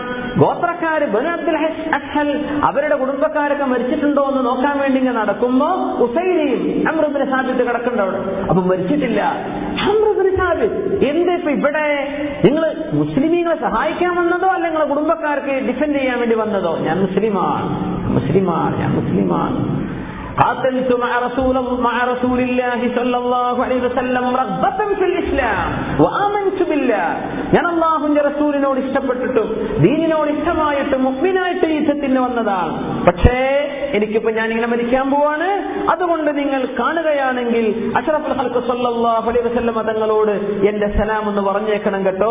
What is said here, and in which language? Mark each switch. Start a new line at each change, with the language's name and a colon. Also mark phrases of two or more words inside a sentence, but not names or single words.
Malayalam: ഗോത്രക്കാര് ബനു അബ്ദുൽ അഷ്ഹൽ, അവരുടെ കുടുംബക്കാരൊക്കെ മരിച്ചിട്ടുണ്ടോ എന്ന് നോക്കാൻ വേണ്ടി ഇങ്ങനെ നടക്കുമ്പോ ഉസൈരിയും അംർ ഇബ്നു സാബിത്ത് കിടക്കുന്നുണ്ട് അവിടെ. അപ്പൊ മരിച്ചിട്ടില്ല. അംർ ഇബ്നു സാബിത്ത്, എന്താ ഇപ്പൊ ഇവിടെ, നിങ്ങൾ മുസ്ലിമീങ്ങളെ സഹായിക്കാൻ വന്നതോ അല്ല നിങ്ങളെ കുടുംബക്കാർക്ക് ഡിഫെൻഡ് ചെയ്യാൻ വേണ്ടി വന്നതോ? ഞാൻ മുസ്ലിമാണ്.
Arabic: قاتلت مع رسول الله صلى الله عليه وسلم رغبة في الإسلام وآمنت بالله.
Malayalam: ഞാൻ അല്ലാഹുവിന്റെ റസൂലിനോട് ഇഷ്ടപ്പെട്ടിട്ടും ദീനിനോട് ഇഷ്ടമായിട്ടും മുഅ്മിനായിട്ട് യുദ്ധത്തിന് വന്നതാണ്. പക്ഷേ എനിക്കിപ്പോ ഞാനിങ്ങനെ മരിക്കാൻ പോവാണ്. അതുകൊണ്ട് നിങ്ങൾ കാണുകയാണെങ്കിൽ
Arabic: أشرف الخلق صلى الله عليه وسلم
Malayalam: തങ്ങളോട് എന്റെ സലാം എന്ന് പറഞ്ഞേക്കണം കേട്ടോ.